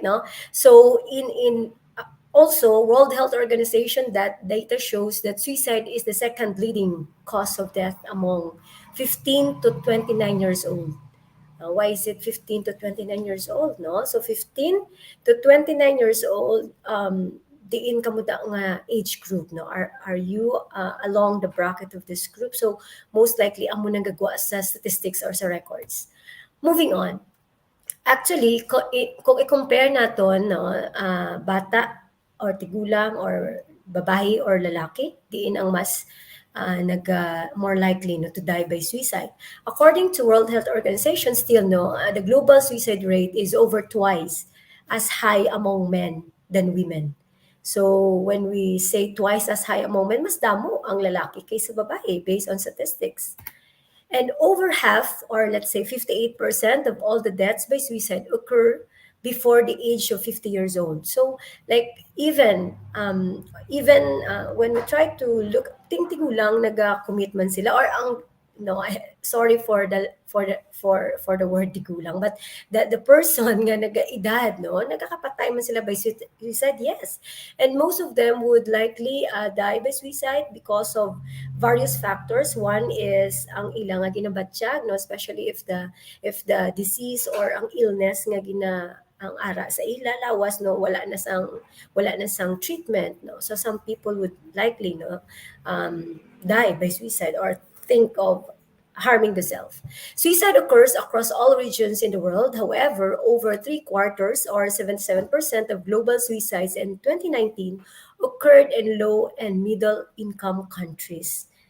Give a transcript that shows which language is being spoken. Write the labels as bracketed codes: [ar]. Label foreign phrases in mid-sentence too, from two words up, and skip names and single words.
[en] No, so in also World Health Organization that data shows that suicide is the second leading cause of death among 15 to 29 years old. Why is it 15 to 29 years old, no? So 15 to 29 years old, [hil] diin kamo da nga age group, no? [en] Are you along the bracket of this group? So most likely [hil] amo nang gagawa sa statistics or sa records. [en] Moving on. Actually, [hil] kung i-compare naton, no, bata or tigulang or babae or lalaki, diin ang mas [en] more likely, [hil] no, [en] to die by suicide. According to World Health Organization, still, no, the global suicide rate is over twice as high among men than women. So when we say twice as high among men, [hil] mas damo ang lalaki kaysa babae [en] based on statistics. And over half, or let's say 58% of all the deaths by suicide occur before the age of 50 years old. So, like, when we try to look, [hil] ting-tigulang naga-commitment sila, or ang, no, [en] sorry for the word tigulang, but the person [hil] nga naga-edad, [en] no, [hil] nagkakapatay man sila [en] by suicide, yes. And most of them would likely die by suicide because of various factors. One is [hil] ang ilang nga ginabatsyag, no, [en] especially if the disease or [hil] ang illness nga ang ara sa ila lawas, no, wala na sang treatment, no. [en] So some people would likely, no, die by suicide or think of harming themselves. Suicide occurs across all regions in the world. However, over three quarters or 77% of global suicides in 2019 occurred in low and middle income countries.